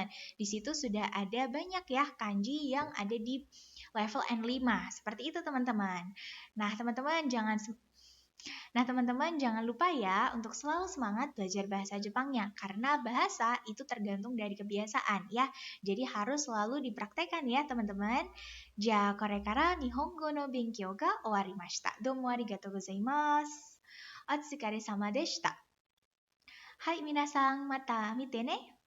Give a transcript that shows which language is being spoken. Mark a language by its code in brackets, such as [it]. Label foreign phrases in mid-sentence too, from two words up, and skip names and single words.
[id] Di situ sudah ada banyak ya kanji yang ada di level N5. Seperti itu teman-teman. Nah, teman-teman jangan lupa ya untuk selalu semangat belajar bahasa Jepangnya karena bahasa itu tergantung dari kebiasaan ya. Jadi harus selalu dipraktekkan ya teman-teman. [ja] じゃ、これから日本語の勉強が終わりました. どうもありがとうございます. お疲れ様でした。はい、皆さんまた見てね。